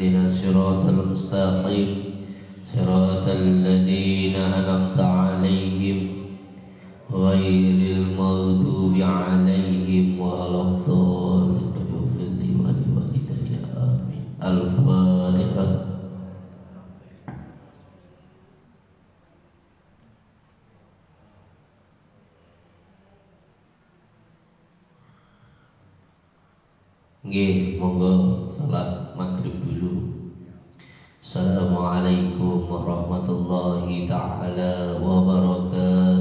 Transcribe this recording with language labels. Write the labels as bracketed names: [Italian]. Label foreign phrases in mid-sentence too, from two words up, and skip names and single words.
[Arabic] اهدنا الصراط المستقيم. صراط الذين أنعمت عليهم غير المغضوب عليهم ولا الضالين. اغفر لي ولوالدي آمين. الفاتحة. [Javanese] Nggih, monggo salat maghrib dulu. [Arabic] السلام عليكم ورحمة الله تعالى وبركاته.